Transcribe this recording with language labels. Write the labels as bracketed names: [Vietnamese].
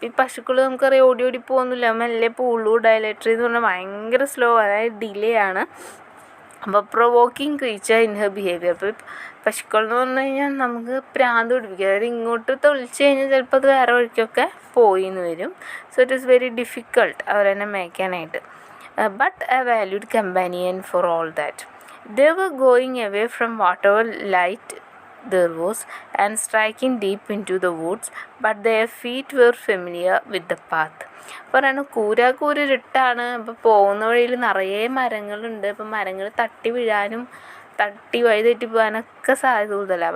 [Malayalam] ഈ പശുക്കൾ നമുക്കറിയാം ഓടി പോകുന്നില്ല, മെല്ലെ പോവുള്ളൂ. ഡയലേറ്ററി എന്ന് പറഞ്ഞാൽ ഭയങ്കര സ്ലോ, അതായത് ഡിലേ ആണ്. അപ്പോൾ [English] Provoking creature in her behaviour. [Malayalam] അപ്പോൾ പശുക്കൾ എന്ന് പറഞ്ഞു കഴിഞ്ഞാൽ നമുക്ക് പ്രാന്ത് പിടിപ്പിക്കുക, അതായത് ഇങ്ങോട്ട് തെളിച്ച് കഴിഞ്ഞാൽ ചിലപ്പോൾ അത് വേറെ വഴിക്കൊക്കെ പോയി എന്ന് വരും. [English] so it is very difficult [Malayalam] അവരെന്നെ മേയ്ക്കാനായിട്ട്. [English] But a valued companion for all that. They were going away from whatever light there was, and striking deep into the woods, but their feet were familiar with the path. [Malayalam] പറയാണ് കൂരിരുട്ടാണ്. ഇപ്പോൾ പോകുന്ന വഴിയിൽ നിറയെ മരങ്ങളുണ്ട്. ഇപ്പം മരങ്ങൾ തട്ടി വീഴാനും തട്ടി വഴി തെറ്റി പോകാനൊക്കെ സാധ്യത കൂടുതലാണ്.